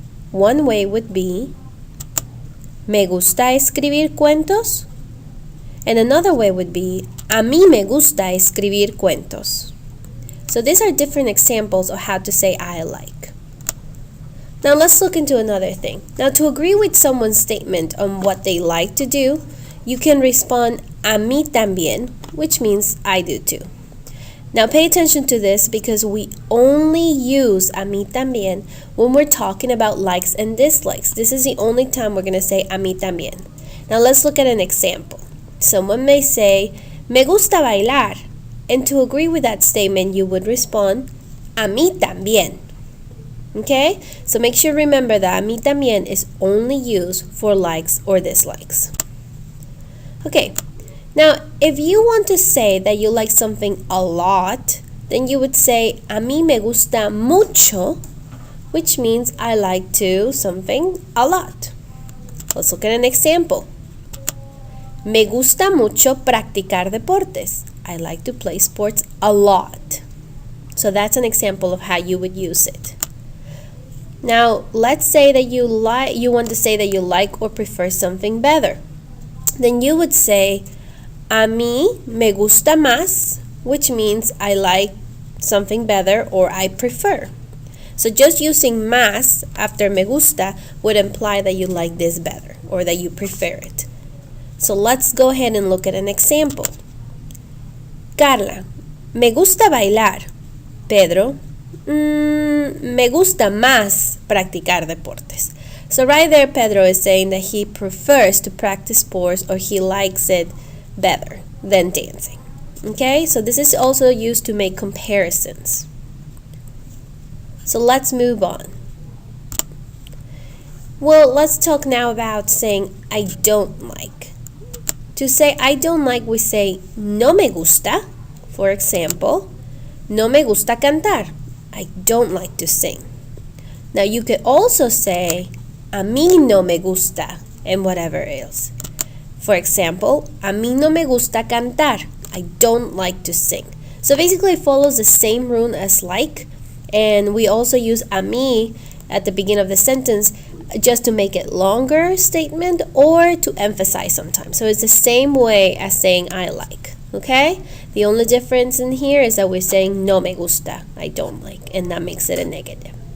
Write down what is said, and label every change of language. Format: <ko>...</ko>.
<en>One way would be</en> <es>me gusta escribir cuentos,</es> <en>and another way would be</en> <es>a mí me gusta escribir cuentos.</es> <en>So these are different examples of how to say I like. Now let's look into another thing. Now to agree with someone's statement on what they like to do, you can respond</en> <es>a mí también,</es> <en>which means I do too. Now pay attention to this because we only use</en> <es>a mí también</es> <en>when we're talking about likes and dislikes. This is the only time we're going to say</en> <es>a mí también.</es> <en>Now let's look at an example. Someone may say,</en> <es>me gusta bailar.</es> <en>And to agree with that statement, you would respond,</en> <es>a mí también.</es> <en>Okay? So make sure to remember that</en> <es>a mí también</es> <en>is only used for likes or dislikes. Okay. Now, if you want to say that you like something a lot, then you would say,</en> <es>a mí me gusta mucho,</es> <en>which means I like to something a lot. Let's look at an example.</en> <es>Me gusta mucho practicar deportes.</es> <en>I like to play sports a lot. So that's an example of how you would use it. Now, let's say that you want to say that you like or prefer something better. Then you would say,</en> <es>a mí me gusta más,</es> <en>which means I like something better or I prefer. So just using más after</en> <es>me gusta</es> <en>would imply that you like this better or that you prefer it. So let's go ahead and look at an example.</en> <es>Carla, me gusta bailar. Pedro, me gusta más practicar deportes.</es> <en>So right there, Pedro is saying that he prefers to practice sports or he likes it better than dancing. Okay, so this is also used to make comparisons. So let's move on. Well, let's talk now about saying I don't like. To say I don't like, we say</en> <es>no me gusta.</es> <en>For example,</en> <es>no me gusta cantar.</es> <en>I don't like to sing. Now you could also say</en> <es>a mí no me gusta</es> <en>and whatever else. For example,</en> <es>a mí no me gusta cantar.</es> <en>I don't like to sing. So basically it follows the same rule as like, and we also use</en> <es>a mí</es> <en>at the beginning of the sentence just to make it longer statement or to emphasize sometimes. So it's the same way as saying I like, okay? The only difference in here is that we're saying</en> <es>no me gusta,</es> <en>I don't like, and that makes it a negative.</en>